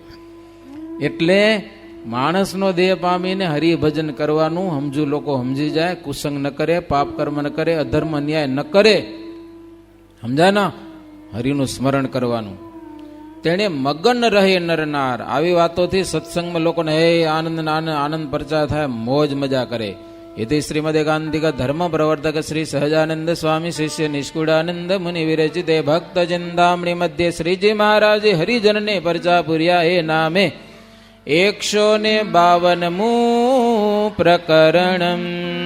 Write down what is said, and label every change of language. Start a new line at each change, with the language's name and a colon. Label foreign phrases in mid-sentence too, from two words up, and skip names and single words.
Gujarati: એટલે માણસનો દેહ પામીને હરિભજન કરવાનું સમજુ લોકો સમજી જાય. કુસંગ ન કરે, પાપ કર્મ ન કરે, અધર્મ ન્યાય ન કરે, સમજાય ના. હરિનું સ્મરણ કરવાનું. તેણે મગન રહે નરનાર. આવી વાતોથી સત્સંગમાં લોકોને હે આનંદ આનંદ પ્રચાર થાય, મોજ મજા કરે.
Sanskrit: इति श्रीमदेकांतिक धर्म प्रवर्तक श्री सहजानंद स्वामी शिष्य निष्कुड़ानंद मुनि विरचिते भक्त चिंतामणि मध्य श्रीजी महाराज
Gujarati: હરિજન ને પરચા પૂર્યા એ નામે
Sanskrit: 152 प्रकरणम्।